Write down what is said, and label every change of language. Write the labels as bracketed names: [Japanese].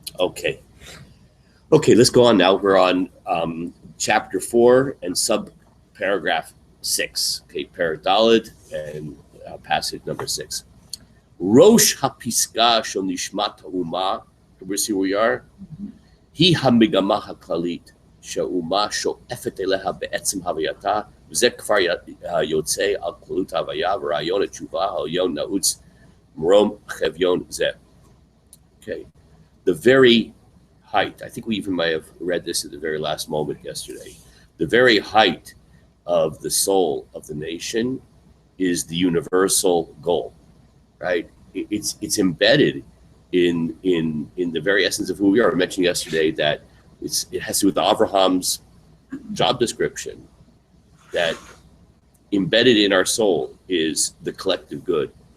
[English] Okay, let's go on now. We're on chapter 4 and subparagraph 6. Okay, parak daled and passage number 6. [Hebrew] Rosh hapiska shel nishmat ha'uma. [English] Everybody see where we are? [Hebrew] Hi hamigama haklalit שהאומה שואפת אליה בעצם הווייתה, וזה כבר יוצא על כללות ההוויה ורעיון התשובה העליון נעוץ מרום חביון זה. [English] Okay, the very height, I think we even might have read this at the very last moment yesterday, the very height of the soul of the nation is the universal goal, right? It's embedded in the very essence of who we are. I mentioned yesterday that it has to do with Abraham's job description, that embedded in our soul is the collective good.